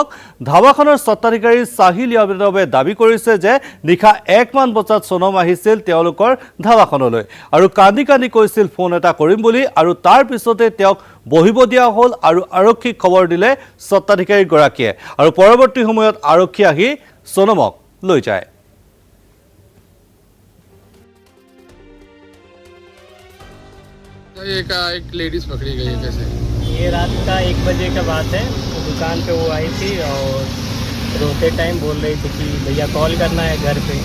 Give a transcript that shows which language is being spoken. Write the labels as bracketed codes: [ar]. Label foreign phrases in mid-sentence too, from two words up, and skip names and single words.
[as] ধাবাখনৰ স্বত্বাধিকাৰী সাহিল যাদৱে দাবী কৰিছে যে নিশা 1 মান বজাত সোনম আহিছিল তেওঁলোকৰ ধাবাখনলৈ আৰু কান্দি কান্দি কৈছিল ফোন এটা কৰিম বুলি আৰু তাৰ পিছতে তেওঁক বহিব দিয়া হ'ল আৰু আৰক্ষীক খবৰ দিলে স্বত্বাধিকাৰীগৰাকীয়ে আৰু পৰৱৰ্তী সময়ত আৰক্ষী আহি সোনমক লৈ যায়। [hi] एक लेडीज पकड़ी गई है। कैसे? ये रात का 1 बजे का बात है। तो दुकान पे वो आई थी और रोते टाइम बोल रही थी कि भैया कॉल करना है घर पे।